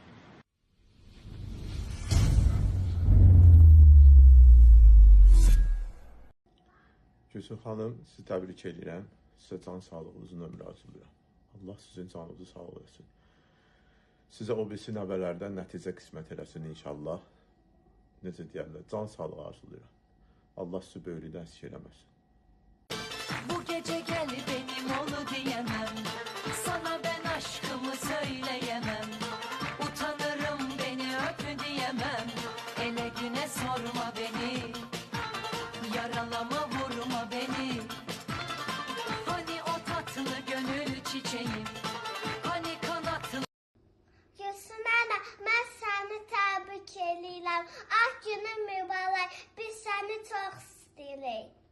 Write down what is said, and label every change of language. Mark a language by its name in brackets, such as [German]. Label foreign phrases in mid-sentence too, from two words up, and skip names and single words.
[Azerbaijani] Gülsüm xanım, sizi təbrik edirəm. Sizə can sağlığı, uzun ömür arzulayıram. Allah sizin canınızı sağ eləsin. Sizə o birisi nəvələrdən nəticə qismət eləsin inşallah. Necə deyərlər, can sağlığı arzulayıram. Allah sizi böyüklükdən əski eləməsin. [Turkish] Bu gece gel benim ol diyemem. Sana ben aşkımı söyleyemem. Utanırım beni öp diyemem. Ele güne sorma beni. Yaralama vurma beni. Hani o tatlı gönül çiçeğim. Hani kanatlı. [Azerbaijani] Gülsüm ana, mən səni təbrik edirəm. Ah günün mübarək, biz səni çox istəyirik.